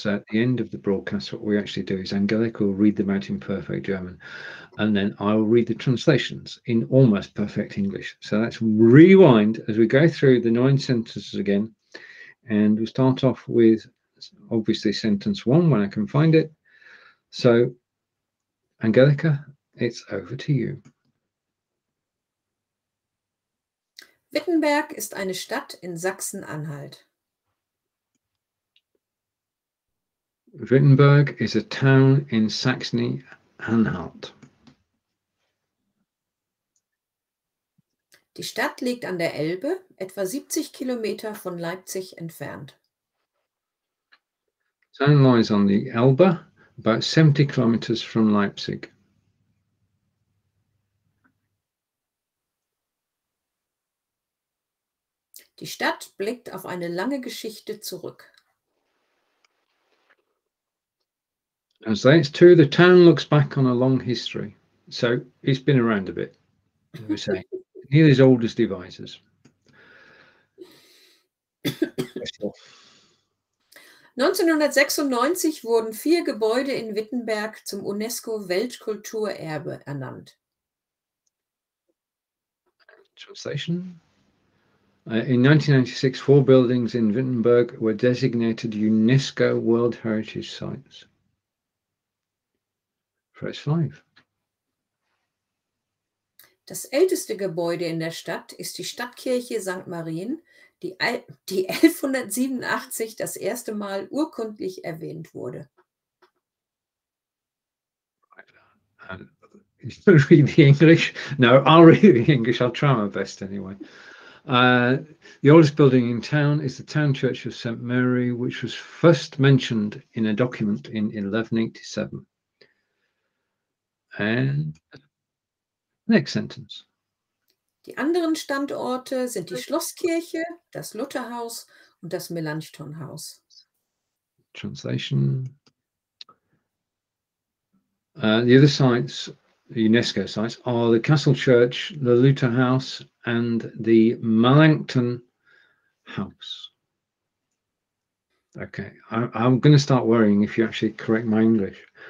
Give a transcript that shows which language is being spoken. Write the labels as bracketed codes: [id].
[en] So at the end of the broadcast, what we actually do is Angelika will read them out in perfect German, and then I'll read the translations in almost perfect English. So let's rewind as we go through the 9 sentences again, and we'll start off with obviously sentence 1 when I can find it. So Angelika, it's over to you. [de] Wittenberg ist eine Stadt in Sachsen-Anhalt. [en] Wittenberg is a town in Saxony-Anhalt. [de] Die Stadt liegt an der Elbe, etwa 70 Kilometer von Leipzig entfernt. [en] The town lies on the Elbe, about 70 kilometers from Leipzig. [de] Die Stadt blickt auf eine lange Geschichte zurück. [en] It's true, the town looks back on a long history. So it's been around a bit, as we say. Nearly as old as devices. [de] 1996 wurden 4 Gebäude in Wittenberg zum UNESCO-Weltkulturerbe ernannt. [en] Translation. In 1996, 4 buildings in Wittenberg were designated UNESCO World Heritage Sites. Phrase 5. [de] Das älteste Gebäude in der Stadt ist die Stadtkirche St.Marien, die 1187 das erste Mal urkundlich erwähnt wurde. [en] Read the English? No, I'll read the English. I'll try my best anyway. The oldest building in town is the town church of St. Mary, which was first mentioned in a document in 1187. And next sentence. [de] Die anderen Standorte sind die Schlosskirche, das Lutherhaus und das Melanchthon House. [en] Translation. The other sites, the UNESCO sites, are the Castle Church, the Luther House, and the Melanchthon House. Okay, I'm going to start worrying if you actually correct my English.